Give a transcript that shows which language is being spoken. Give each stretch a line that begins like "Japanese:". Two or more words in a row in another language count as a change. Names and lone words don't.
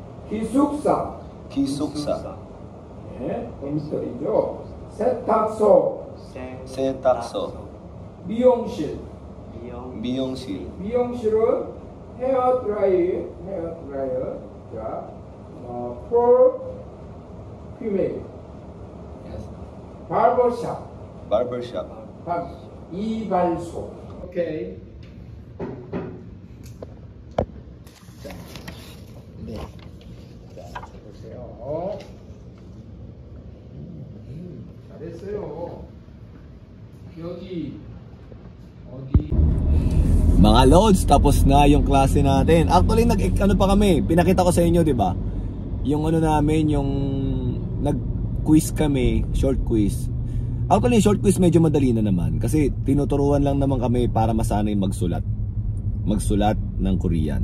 Korean: 기숙사. 네, 컴퓨터이죠. 세탁소. 미용실. 미용실은 헤어드라이어. 자,
English: for female. barbershop.
Korean: 이발소. 오케이. 자, 보세요. 됐어요. 여기 어디?
Filipino: Mga lods, tapos na yung klase natin. Actually, ano pa kami, pinakita ko sa inyo, di ba? Yung ano namin, yung nag-quiz kami,
English: short quiz.
Filipino: Actually,
English: short quiz
Filipino: medyo madali na naman. Kasi tinuturuan lang naman kami para masanay magsulat ng Korean.